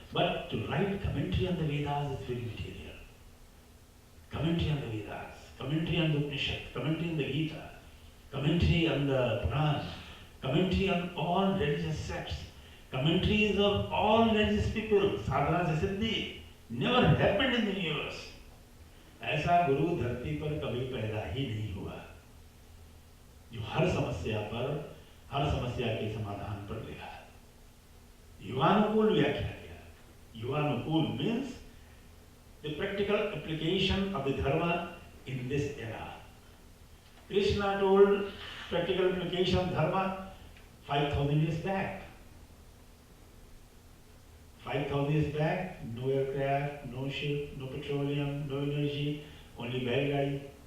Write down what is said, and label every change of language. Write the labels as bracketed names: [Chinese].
[English] But to write commentary on the Vedas is very material. Commentary on the Vedas, commentary on the Upanishad, commentary on the Gita, commentary on the Puran, commentary on all religious sects, commentaries of all religious people, sadhana se siddhi, never happened in the universe. [Hindi] ऐसा गुरु धरती पर कभी पैदा ही नहीं हुआ जो हर समस्या के समाधान पर लिखा है। युवानुकूल व्याख्या किया। [English] युवानुकूल means the practical application of the dharma in this era. Krishna told practical application of dharma 5,000 years back. 5,000 years back, no aircraft, no ship, no petroleum, no energy, only bailgadi.